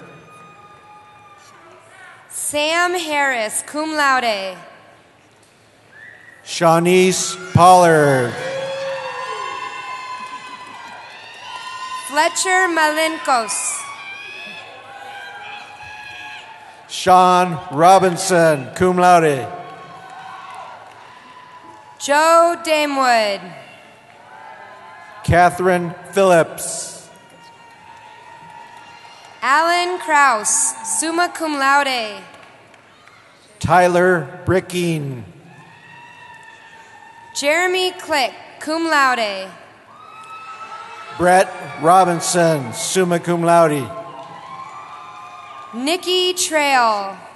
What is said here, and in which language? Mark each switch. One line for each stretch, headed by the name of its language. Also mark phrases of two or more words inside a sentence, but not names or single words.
English: Sam Harris,
Latin: cum laude.
English: Shawnice Pollard. Fletcher Malinkos. Sean Robinson,
Latin: cum laude.
English: Joe Damewood. Catherine Phillips. Alan Kraus,
Latin: summa cum laude.
English: Tyler Bricking. Jeremy Click,
Latin: cum laude.
English: Brett Robinson,
Latin: summa cum laude.
English: Nikki Trail.